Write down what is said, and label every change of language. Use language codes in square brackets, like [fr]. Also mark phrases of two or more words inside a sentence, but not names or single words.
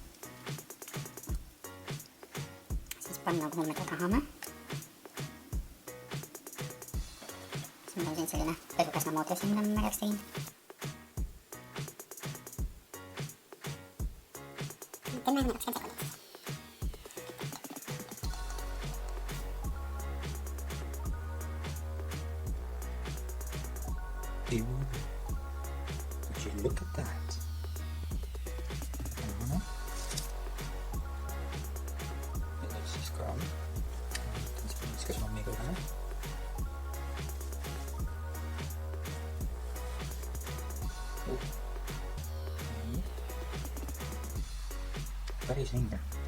[et] Siis panna, kuhu me ta tahame. Siis mul on siin selline pesukasna moodi asi, mida ma märjaks tegin. Teeme enne 20 sekundit. [en] Would you look at that? [et] Ja nüüd siis ka võtan siin niiske šommiga üle. Päris vinge.